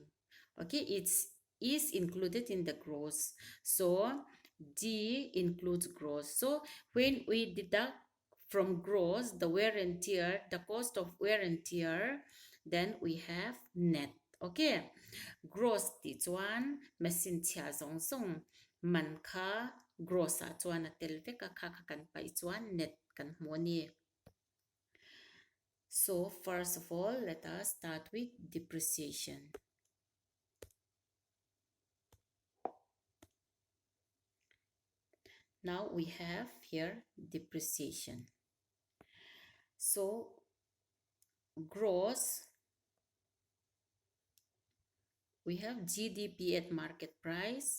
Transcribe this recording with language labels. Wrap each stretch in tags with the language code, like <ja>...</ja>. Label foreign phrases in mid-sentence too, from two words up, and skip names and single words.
<en>Okay, it is included in the gross. So, D includes gross. So, when we deduct from gross the wear and tear, the cost of wear and tear, then we have net.</en> <lus>Okay, gross ti chuan machine chia zong zong man kha gross a chuan a tel veka kha kan pai chuan net kan hmu ni.</lus> <en>So first of all, let us start with depreciation. Now we have here depreciation. So gross, we have GDP at market price.</en>